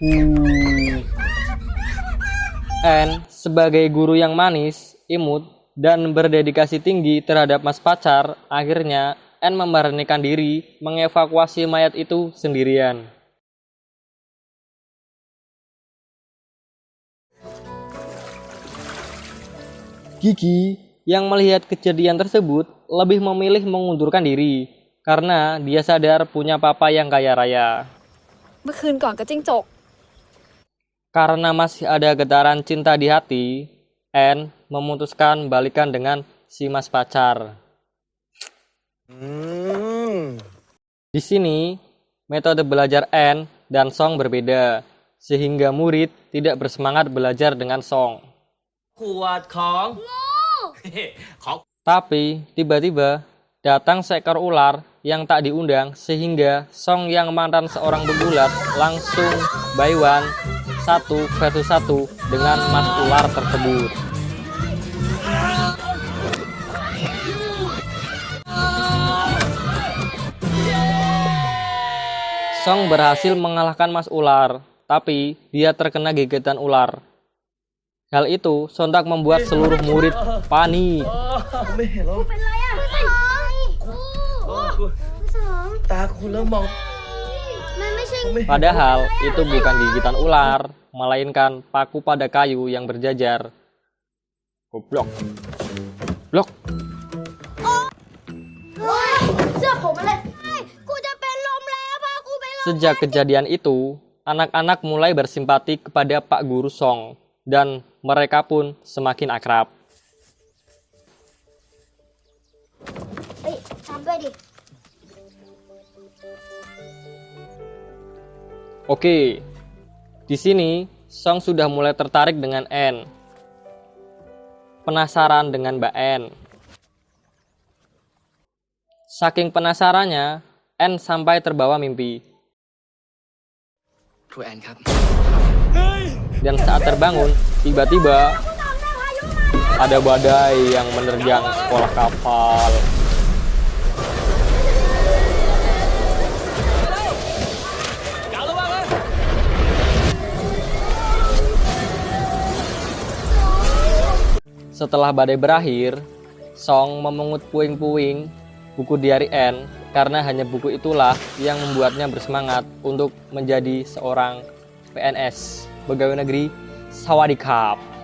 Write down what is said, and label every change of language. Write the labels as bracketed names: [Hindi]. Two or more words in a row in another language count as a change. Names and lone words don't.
[Indonesian] Anne sebagai guru yang manis, imut, dan berdedikasi tinggi terhadap mas pacar, akhirnya Anne memberanikan diri mengevakuasi mayat itu sendirian. Gigi yang melihat kejadian tersebut lebih memilih mengundurkan diri karena dia sadar punya papa yang kaya raya. [Thai] เมื่อคืนก่อนก็จิ้งจก [Indonesian] Karena masih ada getaran cinta di hati, Anne memutuskan balikan dengan si mas pacar. Di sini, metode belajar Anne dan Song berbeda, sehingga murid tidak bersemangat belajar dengan Song. [Thai] ขวดของ ของ [Indonesian] Tapi tiba-tiba datang seekor ular yang tak diundang sehingga Song yang mantan seorang pegulat langsung [English] by one [Indonesian] 1 versus 1 dengan mas ular tersebut. Song berhasil mengalahkan mas ular, tapi dia terkena gigitan ular. Hal itu sontak membuat seluruh murid panik. [Thai] ไม่เห็นแล้ว เป็นไรอ่ะไม่สอง กู สอง ตากูเริ่มมอง มันไม่ใช่ [Indonesian] Padahal itu bukan gigitan ular, melainkan paku pada kayu yang berjajar. Goblok. Blok. [Thai] เสื้อผมอะไรกูจะเป็นลมแล้วพ่อกูเป็นลม [Indonesian] Sejak kejadian itu, anak-anak mulai bersimpati kepada Pak Guru Song dan mereka pun semakin akrab. [Thai] เฮ้ยทำด้วยดิ [Indonesian] Oke, di sini Song sudah mulai tertarik dengan N. Penasaran dengan Mbak N. Saking penasarannya, N sampai terbawa mimpi. [Thai] ครูแอนครับ [Indonesian] Dan saat terbangun, tiba-tiba ada badai yang menerjang sekolah kapal. Setelah badai berakhir, Song memungut puing-puing buku diari N karena hanya buku itulah yang membuatnya bersemangat untuk menjadi seorang PNS, pegawai negeri Sawadikap.